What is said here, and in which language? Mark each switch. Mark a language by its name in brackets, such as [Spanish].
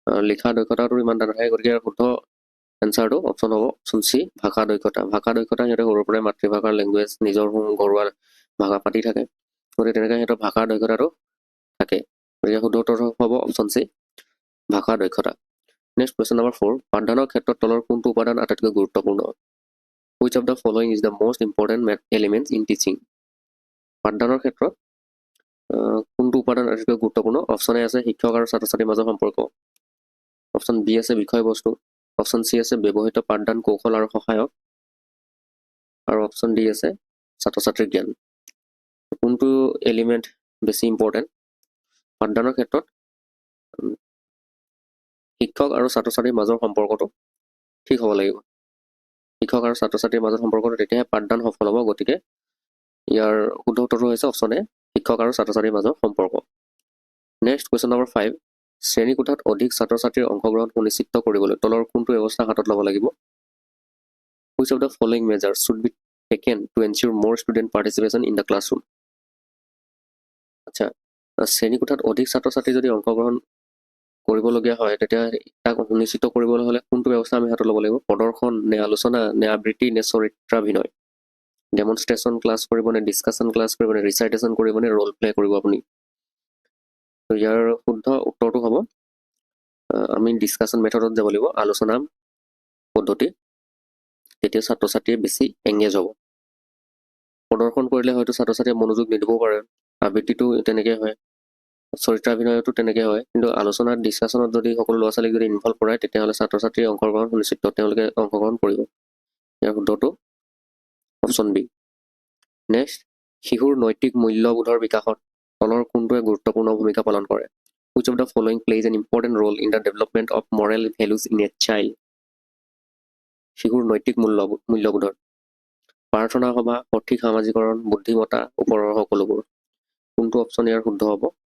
[Assamese] লিখা দক্ষতাটো ইমান এটা নাথাকে। গতিকে শুদ্ধ এনচাৰটো অপশ্যন হ'ব অপশ্যন চি ভাষা দক্ষতা। সিহঁতে সৰুৰ পৰাই মাতৃভাষাৰ লেংগুৱেজ নিজৰ ঘৰুৱা ভাষা পাতি থাকে। গতিকে তেনেকৈ সিহঁতৰ ভাষাৰ দক্ষতাটো থাকে। গতিকে শুদ্ধ উত্তৰ হ'ব অপশ্যন চি ভাষা দক্ষতা। [English] next question number [Assamese] 4, পাঠদানৰ ক্ষেত্ৰত তলৰ কোনটো উপাদান আটাইতকৈ গুৰুত্বপূৰ্ণ? [English] Which of the following is the most important elements in teaching? [Assamese] পাঠদানৰ ক্ষেত্ৰত কোনটো উপাদান আটাইতকৈ গুৰুত্বপূৰ্ণ? অপশ্যন এ আছে শিক্ষক আৰু ছাত্ৰ ছাত্ৰীৰ মাজৰ সম্পৰ্ক, অপশ্যন বি আছে বিষয়বস্তু, অপশ্যন চি আছে ব্যৱহৃত পাঠদান কৌশল আৰু সহায়ক, আৰু অপশ্যন ডি আছে ছাত্ৰ ছাত্ৰীৰ জ্ঞান। কোনটো এলিমেণ্ট বেছি ইম্পৰ্টেণ্ট? পাঠদানৰ ক্ষেত্ৰত শিক্ষক আৰু ছাত্ৰ ছাত্ৰীৰ মাজৰ সম্পৰ্কটো ঠিক হ'ব লাগিব। শিক্ষক আৰু ছাত্ৰ ছাত্ৰীৰ মাজৰ সম্পৰ্কটো, তেতিয়াহে পাঠদান সফল হ'ব। গতিকে ইয়াৰ শুদ্ধ উত্তৰটো হৈছে অপশ্যন এ শিক্ষক আৰু ছাত্ৰ ছাত্ৰীৰ মাজৰ সম্পৰ্ক। [English] next question number [Assamese] 5, শ্ৰেণীকোঠাত অধিক ছাত্ৰ ছাত্ৰীৰ অংশগ্ৰহণ সুনিশ্চিত কৰিবলৈ তলৰ কোনটো ব্যৱস্থা হাতত ল'ব লাগিব? [English] Which of the following measures should be taken to ensure more student participation in the classroom? [Assamese] আচ্ছা, শ্ৰেণীকোঠাত অধিক ছাত্ৰ ছাত্ৰী যদি অংশগ্ৰহণ কৰিবলগীয়া হয়, তেতিয়া তাক সুনিশ্চিত কৰিবলৈ হ'লে কোনটো ব্যৱস্থা আমি হাতত ল'ব লাগিব? প্ৰদৰ্শন নে আলোচনা নে আবৃত্তি নে চৰিত্ৰাভিনয়? [English] demonstration class [Assamese] কৰিব নে [English] discussion class [Assamese] কৰিব নে [English] recitation [Assamese] কৰিব নে [English] role play [Assamese] কৰিব আপুনি? তো ইয়াৰ শুদ্ধ উত্তৰটো হ'ব আমি ডিছকাশ্যন মেথডত যাব লাগিব, আলোচনা পদ্ধতি। তেতিয়া ছাত্ৰ ছাত্ৰীয়ে বেছি এংগেজ হ'ব। প্ৰদৰ্শন কৰিলে হয়তো ছাত্ৰ ছাত্ৰীয়ে মনোযোগ নিদিবও পাৰে। আবৃত্তিটো তেনেকৈ হয়, চৰিত্ৰাভিনয়তো তেনেকৈ হয়। কিন্তু আলোচনাত ডিছকাশ্যনত যদি সকলো ল'ৰা ছোৱালীক যদি ইনভল্ভ কৰায়, তেতিয়াহ'লে ছাত্ৰ ছাত্ৰীৰ অংশগ্ৰহণ সুনিশ্চিত, তেওঁলোকে অংশগ্ৰহণ কৰিব। ইয়াৰ শুদ্ধটো অপশ্যন বি। নেক্সট, শিশুৰ নৈতিক মূল্যবোধৰ বিকাশত তলৰ কোনটোৱে গুৰুত্বপূৰ্ণ ভূমিকা পালন কৰে? [English] Which of the following plays an important role in the development of moral values in a child? [Assamese] শিশুৰ নৈতিক মূল্যবোধৰ প্ৰাৰ্থনা সভা, সঠিক সামাজিকৰণ, বুদ্ধিমত্তা, ওপৰৰ সকলোবোৰ। কোনটো অপশ্যন ইয়াৰ শুদ্ধ হ'ব?